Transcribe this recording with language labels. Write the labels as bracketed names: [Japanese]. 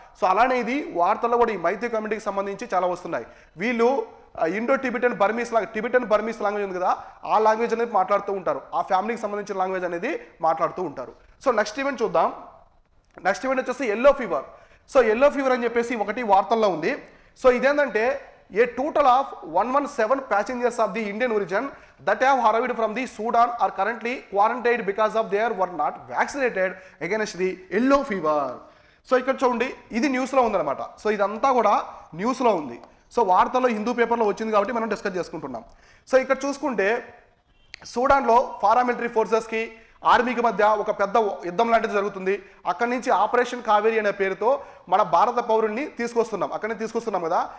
[Telugu] So అలానే ఇది వార్తల్లో కూడా ఈ మైతీ కమ్యూనిటీకి సంబంధించి చాలా వస్తున్నాయి. వీళ్ళు ఇండో టిబెటన్ బర్మీస్ లాంగ్వేజ్ ఉంది కదా, ఆ లాంగ్వేజ్ అనేది మాట్లాడుతూ ఉంటారు. ఆ ఫ్యామిలీకి సంబంధించిన లాంగ్వేజ్ అనేది మాట్లాడుతూ ఉంటారు. సో నెక్స్ట్ ఈవెంట్ చూద్దాం. నెక్స్ట్ ఈవెంట్ వచ్చేసి yellow fever. So yellow fever అని చెప్పేసి ఒకటి వార్తల్లో ఉంది. సో ఇదేంటంటే [English] A total of 117 passengers of the Indian origin that have arrived from the Sudan are currently quarantined because of they were not vaccinated against the yellow fever. [Telugu] So ఇక్కడ చూడండి ఇది న్యూస్లో ఉందన్నమాట. సో ఇదంతా కూడా న్యూస్లో ఉంది. సో వార్తల్లో హిందూ పేపర్లో వచ్చింది కాబట్టి మనం డిస్కస్ చేసుకుంటున్నాం. సో ఇక్కడ చూసుకుంటే సూడాన్లో పారామిలిటరీ ఫోర్సెస్కి ఆర్మీకి మధ్య ఒక పెద్ద యుద్ధం లాంటిది జరుగుతుంది. అక్కడి నుంచి ఆపరేషన్ కావేరి అనే పేరుతో మన భారత పౌరుల్ని తీసుకొస్తున్నాం, అక్కడి నుంచి తీసుకొస్తున్నాం కదా.